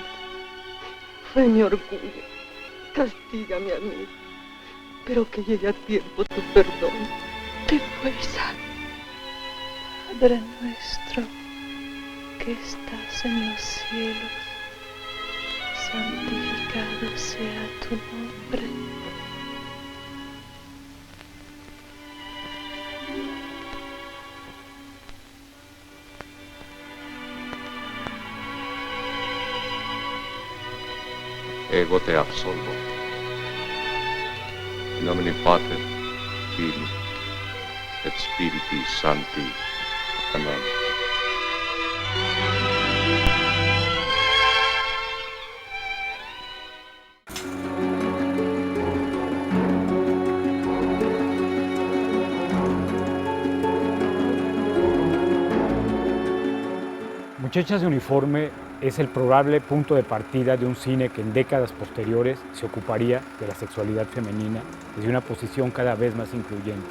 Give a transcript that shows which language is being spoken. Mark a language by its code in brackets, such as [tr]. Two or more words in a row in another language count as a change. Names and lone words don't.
[es] Fue mi orgullo. Castígame a mí. Pero que llegue a tiempo tu perdón. Ten fuerza. Padre nuestro, que estás en los cielos, santificado sea tu nombre. [la] Ego te absolvo. In nomine Pater, Filii, et Spiritus Sancti. [es] Amén. Muchachas de Uniforme es el probable punto de partida de un cine que en décadas posteriores se ocuparía de la sexualidad femenina desde una posición cada vez más incluyente.